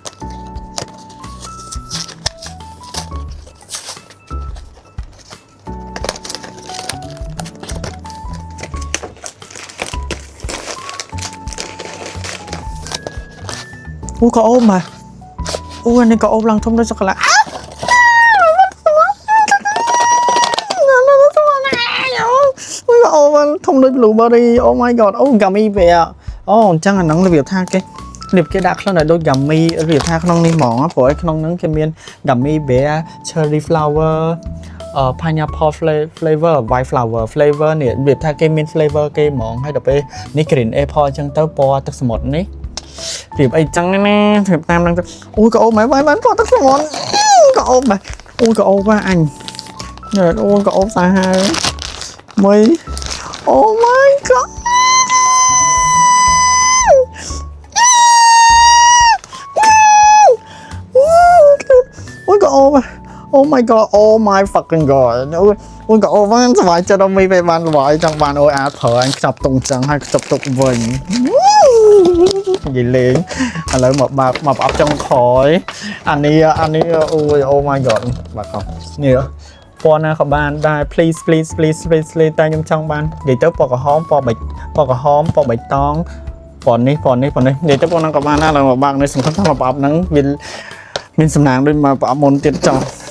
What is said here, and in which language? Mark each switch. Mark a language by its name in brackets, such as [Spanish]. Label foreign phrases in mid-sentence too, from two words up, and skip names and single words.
[Khmer] អូក៏អូមកអូនេះក៏អូឡើងធំដូចសក្លាអូបានធំដូច blueberry [English] oh my god [Khmer] អូ [English] gummy bear [Khmer] អូអញ្ចឹងអាហ្នឹង របៀបថាគេដាក់ខ្លួនឲ្យដូច gummy របៀបថាក្នុងនេះហ្មងព្រោះឯក្នុងហ្នឹងគេមាន [English] gummy bear cherry flower pineapple flavor white flower flavor [Khmer] នេះរបៀបថាគេមាន flavor គេហ្មងហើយដល់ពេលនេះ [English] green apple [Khmer] អញ្ចឹងទៅពណ៌ទឹកសមុទ្រនេះរៀបអីចឹងណារៀបតាមហ្នឹងទៅអូយក៏អូមែនបានពណ៌ទឹកសមុទ្រក៏អូមែនអូយក៏អូបាទអញអូយក៏អូសាហាវមួយ [English] Oh my god [Khmer] អូយក៏អូបាទ [English] Oh my god Oh my fucking god [Khmer] អូយក៏អូបានសប្បាយចិត្តដល់មីពេលបានសប្បាយចង់បានអូយអាចប្រើ អញខ្ចប់តុងចឹងហើយខ្ចប់ទុកវិញនិយាយលេងឥឡូវមកបើកមកប្រអប់ចុងក្រោយអានេះអូយ [English] Oh my god [Khmer] បាទខំនេះពណ៌ណាក៏បានដែរ please តែខ្ញុំចង់បាននិយាយទៅពណ៌ក្រហមពណ៌ក្រហមពណ៌បៃតងពណ៌នេះនិយាយទៅពណ៌ណាក៏បានដែរឡើងមកបើកនេះសង្ឃឹមថាមកប្រអប់ហ្នឹងវាមានសំណាងដូចមកប្រអប់មុនទៀតចោះ